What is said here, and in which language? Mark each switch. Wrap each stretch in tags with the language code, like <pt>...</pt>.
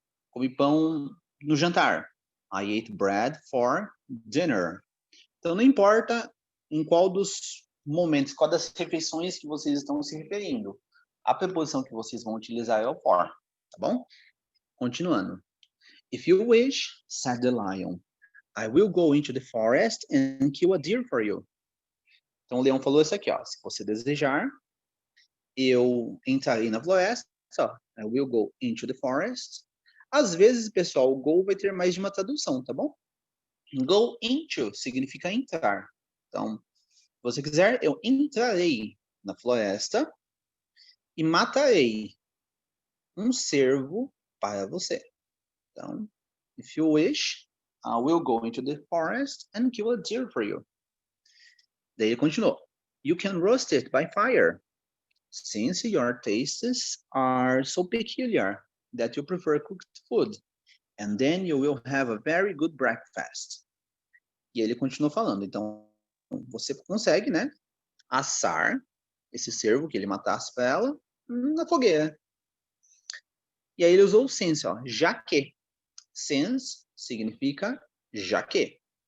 <pt>Comi pão no jantar,</pt> <en>I ate bread for dinner.</en> <pt>Então, não importa em qual dos momentos, qual das refeições que vocês estão se referindo. A preposição que vocês vão utilizar é o for, tá bom? Continuando.</pt> <en>If you wish, said the lion, I will go into the forest and kill a deer for you.</en> <pt>Então, o leão falou isso aqui, ó. Se você desejar, eu entrarei na floresta, ó.</pt> <en>I will go into the forest.</en> <pt>Às vezes, pessoal, o go vai ter mais de uma tradução, tá bom? Go into significa entrar. Então, se você quiser, eu entrarei na floresta e matarei um cervo para você.</pt> <en>Então, if you wish, I will go into the forest and kill a deer for you.</en> <pt>Daí ele continuou.</pt> <en>You can roast it by fire, since your tastes are so peculiar that you prefer cooked food, and then you will have a very good breakfast.</en> <pt>E ele continuou falando, então você consegue, né, assar esse cervo que ele matasse para ela na fogueira. E aí ele usou o since, ó, já que. Since significa já que.</pt>